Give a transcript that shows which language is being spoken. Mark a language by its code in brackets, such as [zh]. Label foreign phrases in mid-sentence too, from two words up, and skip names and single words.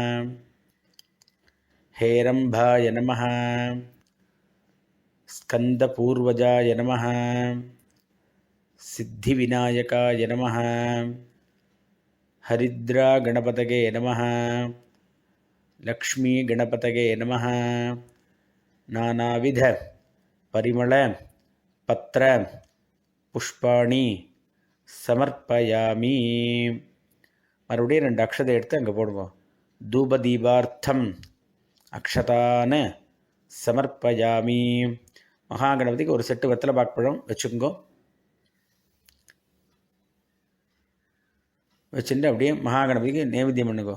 [sa] हेरम्भाय नमः, स्कन्दपूर्वजाय नमः, सिद्धिविनायकाय नमः, हरिद्रागणपतये नमः, लक्ष्मीगणपतये नमः, नानाविध परिमल पत्र पुष्पाणि समर्पयामि. [ta] மறுபடியும் 2 அக்ஷதை எடுத்து அங்கே போடுங்க. [sa] धूपदीपार्थम् अक्षतान समर्पयामि. [ta] மகாகணபதிக்கு ஒரு செட்டு வெத்தலை பாக்குப்பழம் வச்சுக்கோங்க. வச்சுட்டு அப்படியே மகாகணபதிக்கு நைவேத்தியம் பண்ணுங்கோ.